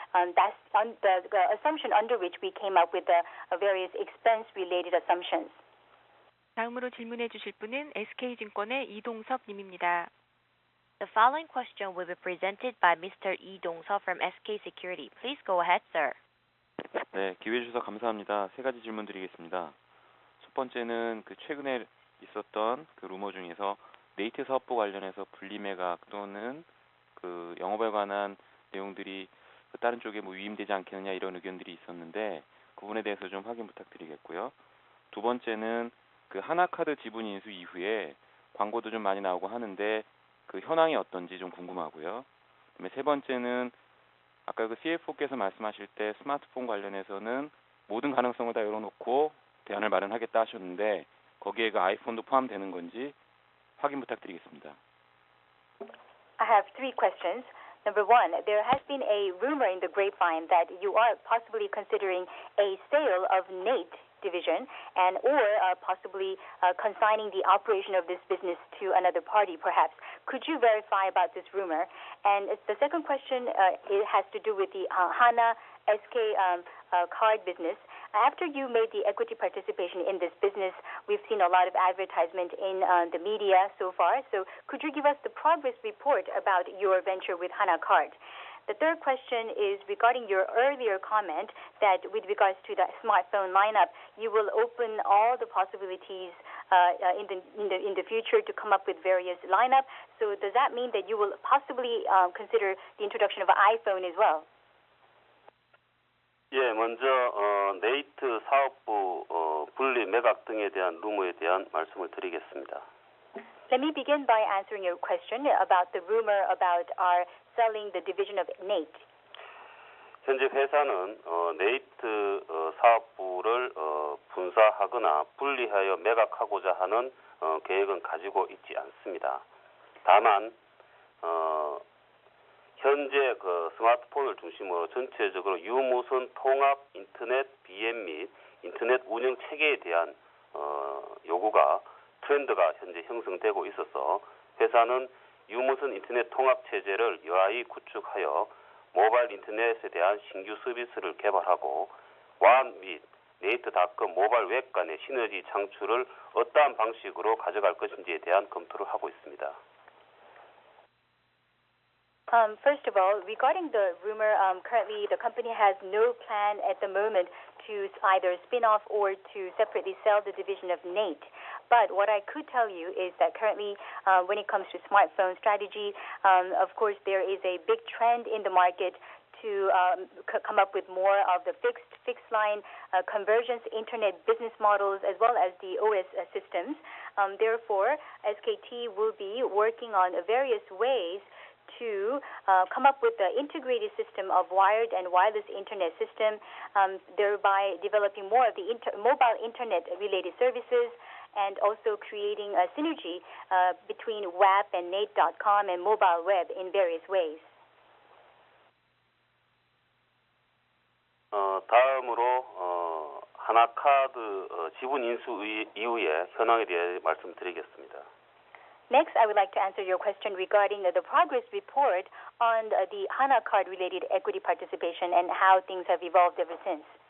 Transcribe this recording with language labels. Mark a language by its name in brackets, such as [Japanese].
[English] That's the assumption under which we came up with the various expense-related assumptions. [Korean] 다음으로 질문해 주실 분은 SK증권의 이동섭 님입니다. [English] The following question will be presented by Mr. Lee Dong-seop from SK Security. Please go ahead, sir. [Korean] 네, 기회 주셔서 감사합니다. 세 가지 질문 드리겠습니다. 첫 번째는 그 최근에 있었던 그 루머 중에서 네이트 사업부 관련해서 분리 매각 또는 그 영업에 관한 내용들이 그 다른 쪽에 위임되지 않겠느냐 이런 의견들이 있었는데 그 부분에 대해서 좀 확인 부탁드리겠고요. 두 번째는 그 하나카드 지분 인수 이후에 광고도 좀 많이 나오고 하는데 그 현황이 어떤지 좀 궁금하고요. 그다음에 세 번째는 아까 그 CFO께서 말씀하실 때 스마트폰 관련해서는 모든 가능성을 다 열어놓고 대안을 마련하겠다 하셨는데 거기에 그 아이폰도 포함되는 건지 확인 부탁드리겠습니다. [English] I have three questions. Number one, there has been a rumor in the grapevine that you are possibly considering a sale of Nate division or possibly consigning the operation of this business to another party perhaps. Could you verify about this rumor? And the second question it has to do with the Hana SK card business. After you made the equity participation in this business, we've seen a lot of advertisement in the media so far. So could you give us the progress report about your venture with Hana Card? The third question is regarding your earlier comment that with regards to the smartphone lineup, you will open all the possibilities in the future to come up with various lineup. So does that mean that you will possibly consider the introduction of an iPhone as well? [Korean] 예, 먼저 네이트 사업부 분리 매각 등에 대한 루머에 대한 말씀을 드리겠습니다. [English] Let me begin by answering your question about the rumor about our selling the division of Nate. [Korean] 현재 회사는 네이트 사업부를 분사하거나 분리하여 매각하고자 하는 계획은 가지고 있지 않습니다. 다만 현재 그 스마트폰을 중심으로 전체적으로 유무선 통합 인터넷 비앱 및 인터넷 운영 체계에 대한 요구가 트렌드가 현재 형성되고 있어서 회사는 유무선 인터넷 통합 체제를 여하이 구축하여 모바일 인터넷에 대한 신규 서비스를 개발하고 완 및 네이트닷컴 모바일 웹 간의 시너지 창출을 어떠한 방식으로 가져갈 것인지에 대한 검토를 하고 있습니다. [English] First of all, regarding the rumor, currently the company has no plan at the moment to either spin off or to separately sell the division of Nate. But what I could tell you is that currently, when it comes to smartphone strategy, of course there is a big trend in the market to come up with more of the fixed line convergence internet business models as well as the OS systems. Therefore, SKT will be working on various ways to come up with the integrated system of wired and wireless internet system, thereby developing more of the mobile internet related services and also creating a synergy between WAP and Nate.com and mobile web in various ways. [Korean] 다음으로 하나카드 지분 인수 이후에 현황에 대해 말씀드리겠습니다. [English] Next, I would like to answer your question regarding the progress report on the Hana Card related equity participation and how things have evolved ever since.